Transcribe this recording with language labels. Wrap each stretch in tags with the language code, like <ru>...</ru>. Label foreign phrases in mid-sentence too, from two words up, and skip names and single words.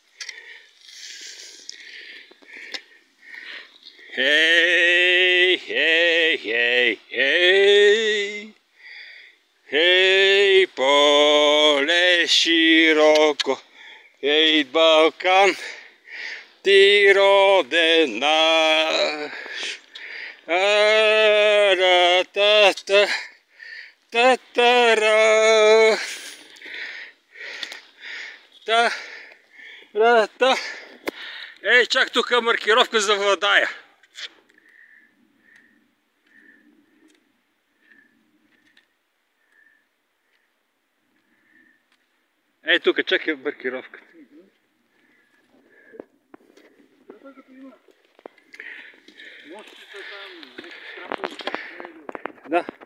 <bg>Хей, хей, хей, хей, хей, поле широко, хей, Балкан ти, роден наш. Ара-та-та, та-та-ра, та-ра-та. Ей, чак тук маркировка за Владая. Ей, тук чакай маркировката. Да.</bg>